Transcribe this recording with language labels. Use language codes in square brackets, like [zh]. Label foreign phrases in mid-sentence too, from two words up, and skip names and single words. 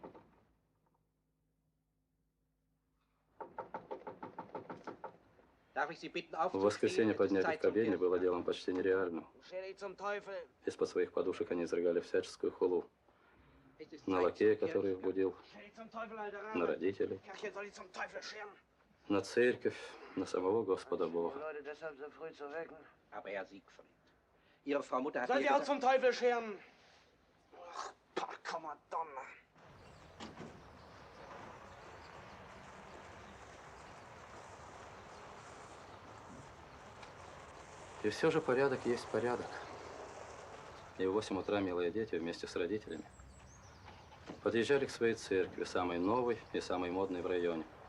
[ru] В воскресенье поднять их к обедне было делом почти нереальным. Из-под своих подушек они изрыгали всяческую хулу. На лакея, который их будил, на родителей, на церковь, на самого Господа Бога. [de] Soll sie auch zum Teufel scheren? [it] Ach, porca Madonna. [ru] И все же порядок есть порядок. И в 8 утра милые дети вместе с родителями подъезжали к своей церкви, самой новой и самой модной в районе.